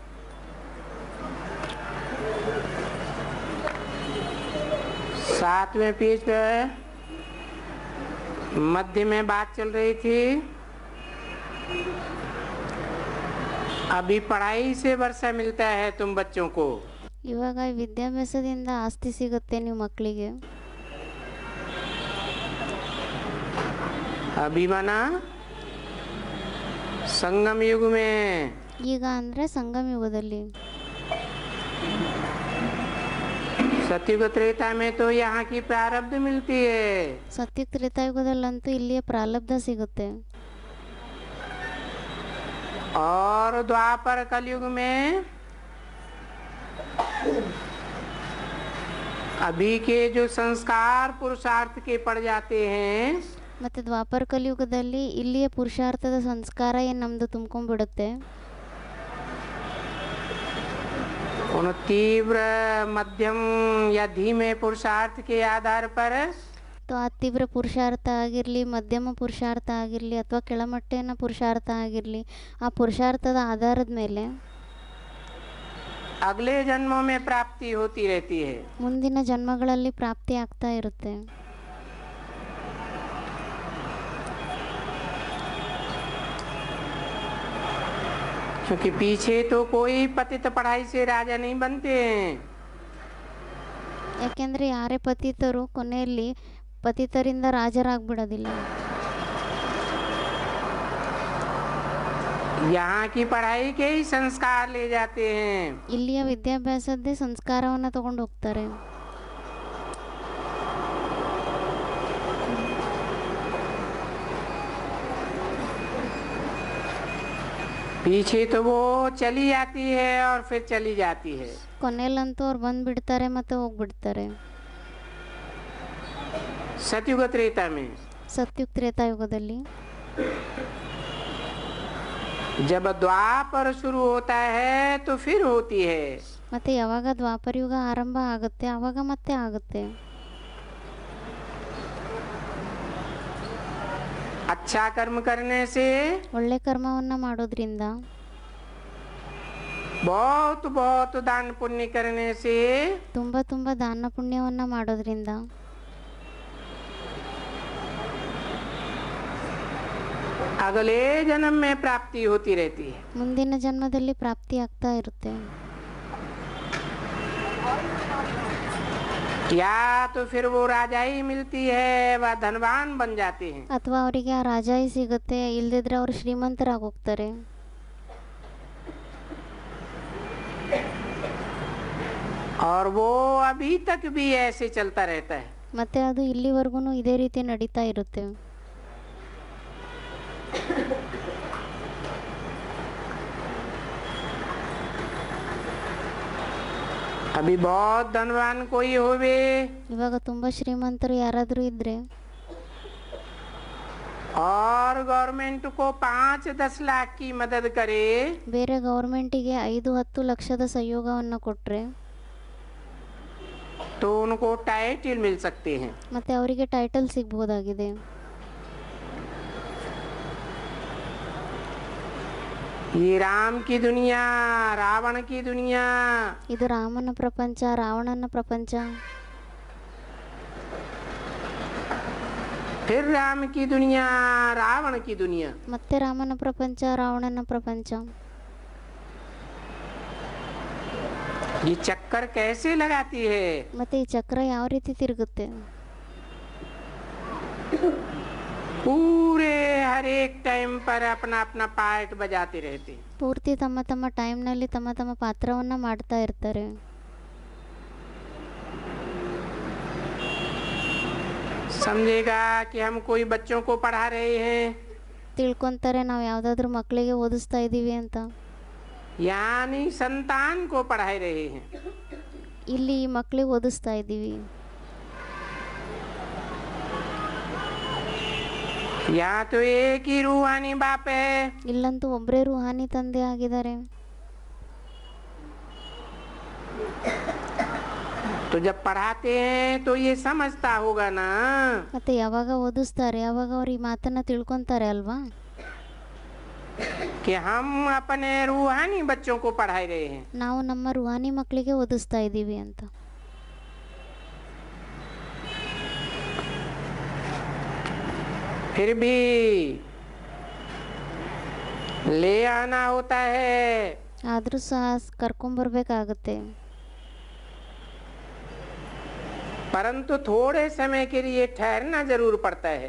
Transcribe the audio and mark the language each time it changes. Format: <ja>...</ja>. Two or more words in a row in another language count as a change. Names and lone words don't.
<hi>सातवें पेज पे मध्य में बात चल रही थी अभी पढ़ाई से वर्षा मिलता है तुम बच्चों को।</hi> <kn>ಇವಾಗ ವಿದ್ಯಾಭ್ಯಾಸದಿಂದ ಆಸ್ತಿ ಸಿಗುತ್ತೆ ನೀವು ಮಕ್ಕಳಿಗೆ.</kn> <hi>अभी माना संगम युग में।</hi> <kn>ಈಗ ಅಂದರೆ ಸಂಗಮ ಯುಗದಲ್ಲಿ.</kn> <hi>सतयुग त्रेता में तो यहाँ की प्रारब्ध मिलती है।</hi> <kn>ಸತ್ಯುಗ ತ್ರೇತಾಯುಗದಲ್ಲಂತೂ ಇಲ್ಲಿಯ ಪ್ರಾರಬ್ಧ ಸಿಗುತ್ತೆ.</kn> <hi>और द्वापर कलयुग में अभी के जो संस्कार पुरुषार्थ के पड़ जाते हैं,</hi> <kn>ಮತ್ತು ದ್ವಾಪರ ಕಲಿಯುಗದಲ್ಲಿ ಇಲ್ಲಿಯ ಪುರುಷಾರ್ಥದ ಸಂಸ್ಕಾರ ಏನು ನಮ್ಮದು ತುಂಬ್ಕೊಂಡ್ಬಿಡುತ್ತೆ.</kn> <hi>उन तीव्र मध्यम या धीमे पुरुषार्थ के आधार पर</hi> <kn>ಆ ತೀವ್ರ ಪುರುಷಾರ್ಥ ಆಗಿರಲಿ, ಮಧ್ಯಮ ಪುರುಷಾರ್ಥ ಆಗಿರಲಿ ಅಥವಾ ಕೆಳಮಟ್ಟಿನ ಪುರುಷಾರ್ಥ ಆಗಿರಲಿ, ಆ ಪುರುಷಾರ್ಥದ ಆಧಾರದ ಮೇಲೆ</kn> <hi>अगले जन्मों में प्राप्ति होती रहती है।</hi> <kn>ಮುಂದಿನ ಜನ್ಮಗಳಲ್ಲಿ ಪ್ರಾಪ್ತಿ ಆಗ್ತಾ ಇರುತ್ತೆ.</kn> <hi>क्योंकि पीछे तो कोई पतित पढ़ाई से राजा नहीं बनते हैं।</hi> <kn>ಯಾಕೆಂದರೆ ಯಾರೇ ಪತಿತರು ಕೊನೆಯಲ್ಲಿ ಪತಿತರಿಂದ ರಾಜರಾಗ್ಬಿಡೋದಿಲ್ಲ.</kn> <hi>यहाँ की पढ़ाई के ही संस्कार ले जाते हैं।</hi> <kn>ಇಲ್ಲಿಯ ವಿದ್ಯಾಭ್ಯಾಸದ್ದೇ ಸಂಸ್ಕಾರವನ್ನು ತಗೊಂಡು ಹೋಗ್ತಾರೆ.</kn> <hi>पीछे तो वो चली जाती है और फिर चली जाती है।</hi> <kn>ಕೊನೆಯಲ್ಲಂತೂ ಅವ್ರು ಬಂದುಬಿಡ್ತಾರೆ ಮತ್ತು ಹೋಗ್ಬಿಡ್ತಾರೆ.</kn> <hi>सतयुग त्रेता में</hi> <kn>ಸತ್ಯುಗ ತ್ರೇತಾಯುಗದಲ್ಲಿ</kn> <hi>जब द्वापर शुरू होता है तो फिर होती है।</hi> <kn>ಮತ್ತು ಯಾವಾಗ ದ್ವಾಪರ ಯುಗ ಆರಂಭ ಆಗುತ್ತೆ ಆವಾಗ ಮತ್ತೆ ಆಗುತ್ತೆ.</kn> <hi>अच्छा कर्म करने से</hi> <kn>ಒಳ್ಳೆ ಕರ್ಮವನ್ನು ಮಾಡೋದ್ರಿಂದ,</kn> <hi>बहुत बहुत दान पुण्य करने से</hi> <kn>ತುಂಬ ತುಂಬ ದಾನ ಪುಣ್ಯವನ್ನು ಮಾಡೋದ್ರಿಂದ</kn> <hi>अगले जन्म में प्राप्ति होती रहती है।</hi> <kn>ಮುಂದಿನ ಜನ್ಮದಲ್ಲಿ ಪ್ರಾಪ್ತಿ ಆಗ್ತಾ ಇರುತ್ತೆ.</kn> <hi>या तो फिर वो राजाई मिलती है, वह धनवान बन जाते हैं।</hi> <kn>ಅಥವಾ ಅವರಿಗೆ ಆ ರಾಜಾಯಿ ಸಿಗುತ್ತೆ, ಇಲ್ದಿದ್ರೆ ಅವರು ಶ್ರೀಮಂತರಾಗಿ ಹೋಗ್ತಾರೆ.</kn> <hi>और वो अभी तक भी ऐसे चलता रहता है।</hi> <kn>ಮತ್ತೆ ಅದು ಇಲ್ಲಿವರೆಗೂ ಇದೇ ರೀತಿ ನಡೀತಾ ಇರುತ್ತೆ.</kn> <hi>अभी बहुत धनवान कोई होवे</hi> <kn>ಇವಾಗ ತುಂಬ ಶ್ರೀಮಂತರು ಯಾರಾದರೂ ಇದ್ರೆ</kn> <hi>और गवर्नमेंट को 5-10 लाख की मदद करे,</hi> <kn>ಬೇರೆ ಗೌರ್ಮೆಂಟಿಗೆ 5-10 ಲಕ್ಷದ ಸಹಯೋಗವನ್ನು ಕೊಟ್ಟರೆ</kn> <hi>तो उनको टाइटल मिल सकते हैं।</hi> <kn>ಮತ್ತೆ ಅವರಿಗೆ ಟೈಟಲ್ ಸಿಗ್ಬೋದಾಗಿದೆ.</kn> <hi>ये राम की दुनिया, रावण की दुनिया,</hi> <kn>ಇದು ರಾಮನ ಪ್ರಪಂಚ, ರಾವಣನ ಪ್ರಪಂಚ,</kn> <hi>फिर राम की दुनिया, रावण की दुनिया।</hi> <kn>ಮತ್ತೆ ರಾಮನ ಪ್ರಪಂಚ, ರಾವಣನ ಪ್ರಪಂಚ.</kn> <hi>ये चक्कर कैसे लगाती है?</hi> <kn>ಮತ್ತೆ ಈ ಚಕ್ರ ಯಾವ ರೀತಿ ತಿರುಗುತ್ತೆ?</kn> <hi>पूरे हर एक टाइम पर अपना अपना पार्ट बजाते रहते।</hi> <kn>ಪೂರ್ತಿ ತಮ್ಮ ತಮ್ಮ ಟೈಮ್ನಲ್ಲಿ ತಮ್ಮ ತಮ್ಮ ಪಾತ್ರವನ್ನು ಮಾಡ್ತಾ ಇರ್ತಾರೆ.</kn> <hi>समझेगा कि हम कोई बच्चों को पढ़ा रहे हैं,</hi> <kn>ತಿಳ್ಕೊತಾರೆ ನಾವು ಯಾವುದಾದ್ರೂ ಮಕ್ಕಳಿಗೆ ಓದಿಸ್ತಾ ಇದ್ದೀವಿ ಅಂತ.</kn> <hi>यानी संतान को पढ़ा रहे हैं.</hi> <kn>ಇಲ್ಲಿ ಈ ಮಕ್ಕಳಿಗೆ ಓದಿಸ್ತಾ ಇದ್ದೀವಿ.</kn> <hi>यहाँ तो एक ही रूहानी बाप है.</hi> <kn>ಇಲ್ಲಂತೂ ಒಬ್ಬರೇ ರೂಹಾನಿ ತಂದೆ ಆಗಿದ್ದಾರೆ.</kn> <hi>तो जब पढ़ाते हैं तो ये समझता होगा ना</hi> <kn>ಮತ್ತೆ ಯಾವಾಗ ಓದಿಸ್ತಾರೆ ಯಾವಾಗ ಅವ್ರು ಈ ಮಾತನ್ನ ತಿಳ್ಕೊಂತಾರೆ ಅಲ್ವಾ,</kn> <hi>कि हम अपने रूहानी बच्चों को पढ़ा रहे हैं.</hi> <kn>ನಾವು ನಮ್ಮ ರೂಹಾನಿ ಮಕ್ಕಳಿಗೆ ಓದಿಸ್ತಾ ಇದ್ದೀವಿ ಅಂತ.</kn> <hi>फिर भी ले आना होता है.</hi> <kn>ಆದರೂ ಸಹ ಕರ್ಕೊಂಬರ್ಬೇಕಾಗತ್ತೆ.</kn> <hi>परंतु थोड़े समय के लिए ठहरना जरूर पड़ता है.</hi>